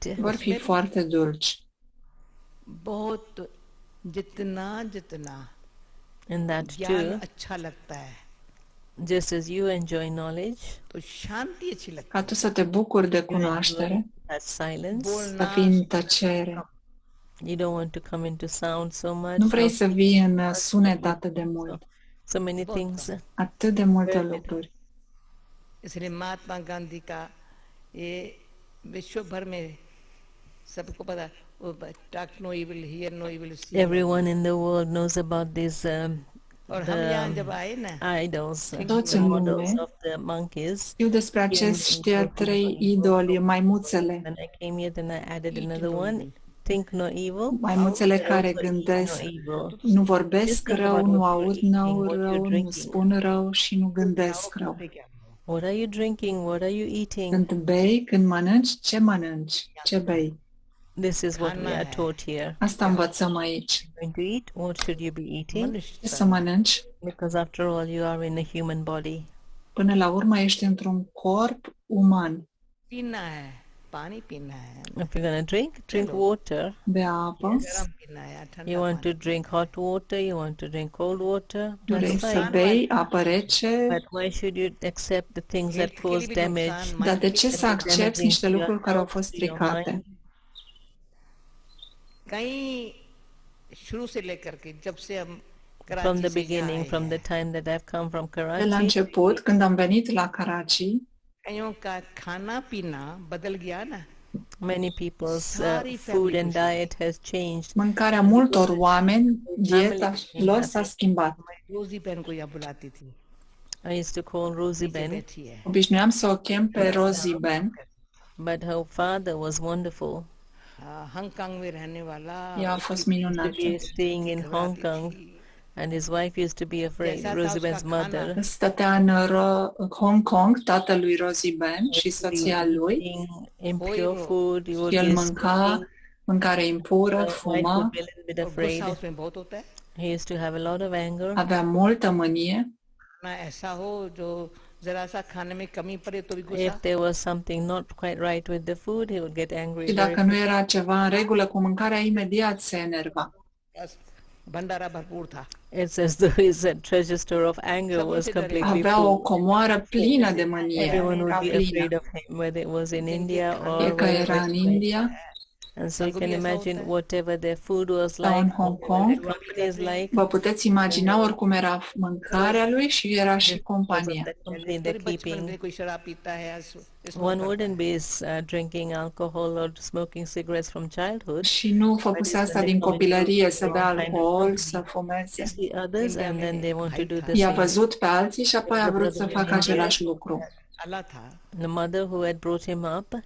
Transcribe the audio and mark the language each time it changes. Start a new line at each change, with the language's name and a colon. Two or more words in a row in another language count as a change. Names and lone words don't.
Romanian: Vor fi foarte dulci.
Hindi: बहुत जितना जितना
English: And that
Hindi: ज्ञान
English: too,
Hindi: अच्छा लगता है
English: just as you enjoy knowledge,
Hindi: तो शांति अच्छी लगती
Romanian: Ca tu să te bucuri de
English: you enjoy
Romanian: cunoaștere,
English: that silence.
Romanian: să fii în tăcere.
English: You don't want to come into sound so much.
Romanian: Nu vrei
English: or
Romanian: să vii în sunet atât de mult.
English: so many things.
Romanian: Atât de multe lucruri.
Hindi: है इसलिए महात्मा गांधी का ये विश्व भर में सबको पता
English: talk no evil hear no evil Everyone in the world knows about these
Hindi: और हम यहाँ जब आए ना
English: idols,
Romanian: Toți
English: the
Romanian: în
English: models
Romanian: lume
English: of the monkeys.
Romanian: știu despre acești trei idoli, maimuțele.
English: When I came here, then I added another one. Think no evil.
Romanian: Maimuțele care
English: Also eat
Romanian: gândesc,
English: no evil.
Romanian: nu vorbesc rău, nu aud rău, nu spun rău și nu gândesc rău.
English: What are you drinking? What are you eating?
Romanian: Când bei, când mănânci, ce mănânci? Ce bei?
English: This is what we are taught here.
Romanian: Asta învățăm aici.
English: Going to eat? What should you be eating?
Romanian: Ce să mănânci?
English: Because after all, you are in a human body.
Romanian: Până la urmă ești într-un corp uman.
Hindi: पीना है पानी पीना है
English: If you're going to drink water.
Romanian: Bea apă.
Hindi: गरम पीना है या ठंडा
English: You want to drink hot water, you want to drink cold water,
Romanian: Vrei
English: that's
Romanian: să
English: fine.
Romanian: bei apă rece,
English: But why should you accept the things that cause damage?
Romanian: dar de ce să accepti niște lucruri care au fost stricate?
Hindi: कहीं शुरू से लेकर के जब से हम
English: From
Hindi: कराची
English: the
Hindi: से यहाँ
English: beginning,
Hindi: आए
English: from the
Hindi: हैं,
English: time that I've come from
Romanian: De la
English: Karachi,
Romanian: început, când am venit la Karachi,
Hindi: कईयों का खाना पीना बदल गया ना
English: many people's food and diet has changed.
Romanian: mâncarea multor oameni, dieta lor s-a schimbat.
Hindi: रोजी बहन को यहाँ बुलाती थी
English: I used to call Rosie
Hindi: नीचे
English: Ben,
Hindi: बैठी है
Romanian: Obișnuiam să o chem pe Rosie Ben.
English: but her father was wonderful.
Hindi: हांगकांग में रहने वाला
Romanian: Ea a fost
English: To
Romanian: minunată.
English: be staying in Hong Kong, and his wife used to be afraid, Rosie Ben's mother.
Romanian: Stătea în Hong Kong, tatălui Rosie Ben și soția lui.
English: Eating impure food, he would
Romanian: El
English: be
Romanian: mânca
English: smoking.
Romanian: mâncare impură,
English: Wife would
Romanian: fuma,
English: be a little bit
Hindi: और
English: afraid.
Hindi: गुस्सा उसमें बहुत होता है
English: He used to have a lot of anger.
Romanian: avea multă mânie.
Hindi: ना ऐसा हो जो जरा सा खाने में कमी पड़े तो भी गुस्सा
English: If there was something not quite right with the food, he would get angry.
Romanian: Și
English: very
Romanian: dacă nu era ceva în regulă cu mâncarea, imediat se enerva.
Hindi: बस भंडारा भरपूर था
English: It's as though his treasure store of anger was completely
Romanian: Avea o
English: full.
Romanian: comoară plină de mânie.
English: Everyone
Romanian: Era
English: would be afraid
Romanian: plină.
English: of him, whether it was in India or
Romanian: Fie că era în India
English: And so you can imagine whatever their food was
Romanian: sau în
English: like,
Romanian: Hong
English: whatever
Romanian: Kong.
English: their company is like,
Romanian: Vă puteți imagina oricum era mâncarea lui și era și
English: because of
Romanian: compania.
English: the company
Hindi: मेरे
English: they're
Hindi: बचपन में
English: keeping.
Hindi: कोई शराब पीता है
English: One wouldn't be drinking alcohol or smoking cigarettes from childhood.
Romanian: Și nu făcuse asta din copilărie, să bea alcool, să fumeze.
English: See others and then they want to do the
Romanian: I-a
English: same.
Romanian: văzut pe alții și apoi a vrut să facă același lucru.
Hindi: अल्लाह था
English: The mother who had brought him up,